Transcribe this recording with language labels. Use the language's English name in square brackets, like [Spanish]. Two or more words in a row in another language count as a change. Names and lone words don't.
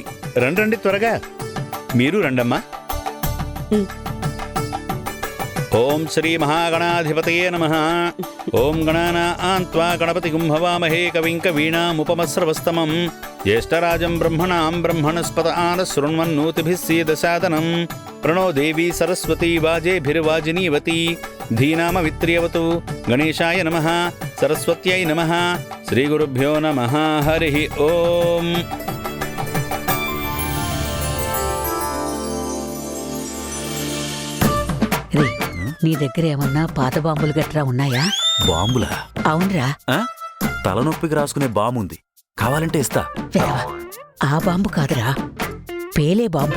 [Telugu] రండి త్వరగా. మీరు రండమ్మా. [Sanskrit] ఓం శ్రీ మహాగణాధిపతయే నమః. ఓం గణానాం త్వా గణపతిం హవామహే కవిం కవీనాముపమస్రవస్తమం. జ్యేష్ఠరాజం బ్రహ్మణాం బ్రహ్మణస్పత ఆనశృణ్వన్నోతిభిः सीदसादनं. प्रणो देवी सरस्वती वाजेभिर्वाजिनीवती. धीनामवित्र्यवतु. गणेशाय नमः. सरस्वत्यै नमः. श्रीगुरुभ्यो नमः. हरिः ओम्. [Telugu] నీ దగ్గర ఏమన్నా పాత బాంబులు గట్రా ఉన్నాయా? బాంబులా? అవునరా. తలనొప్పికి రాసుకునే బాంబుంది, కావాలంటే ఇస్తా. ఆ బాంబు కాదురా, పేలే బాంబు.